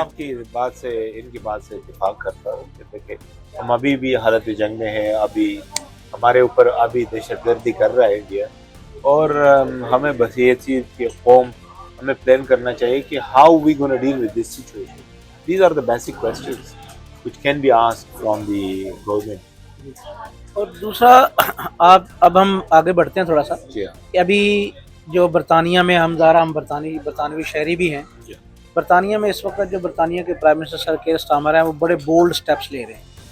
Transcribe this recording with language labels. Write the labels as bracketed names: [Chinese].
[Urdu] آپ کی بات سے ان کی بات سے اتفاق کرتا ہوں کہ دیکھیں ہم ابھی بھی حالت جنگ میں ہیں. ابھی ہمارے اوپر ابھی دہشت گردی کر رہا ہے انڈیا, اور ہمیں بس یہ چیز کہ قوم ہمیں پلان کرنا چاہیے کہ [English] How we gonna deal with this situation. These are the basic questions which can be asked from the government. [Urdu] اور دوسرا اب ہم آگے بڑھتے ہیں تھوڑا سا کہ ابھی جو برطانیہ میں ہم برطانوی شہری بھی ہیں. برطانیہ میں اس وقت جو برطانیہ کے پرائم منسٹر سر کیئر سٹارمر ہیں وہ بڑے بولڈ سٹیپس لے رہے ہیں.